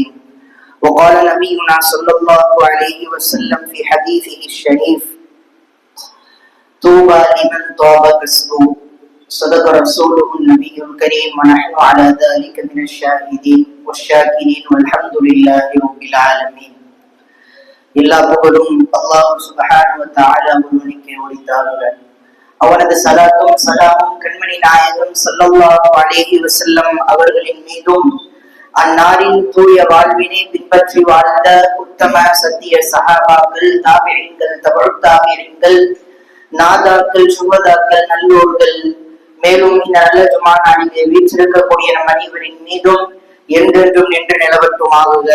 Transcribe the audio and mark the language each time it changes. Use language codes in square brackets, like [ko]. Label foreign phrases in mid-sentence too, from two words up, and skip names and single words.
[ar] وقال نبينا صلى الله عليه وسلم في حديثه الشريف: طوبى لمن طاب كسبه. صدق رسوله النبي الكريم، ونحن على ذلك من الشاهدين والشاكرين والحمد لله رب العالمين. [ta] எல்லா புகழும் அல்லாஹ் [ar] سبحانه وتعالى [ta] ஒருவனுக்கே உரித்தாகுக. அவனது ஸலாத்தும் ஸலாமும் கண்மணி நாயகம் [ar] صلى الله عليه وسلم [ta] அவர்களின் மீதும், அந்நாளின் தூய வாழ்வினை பின்பற்றி வாழ்ந்த உத்தம சத்திய சஹாபாக்கள், தாபிஈன்கள், தபுத் தாபிஈன்கள், நாதாக்கள், சுஹதாக்கள், நல்லோர்கள், மேலும் இந்த நல்ல ஜுமா நாளிலே வீற்றிருக்கக்கூடிய நம் அனைவரின் மீதும் என்றென்றும் நின்று நிலவட்டுமாகுக.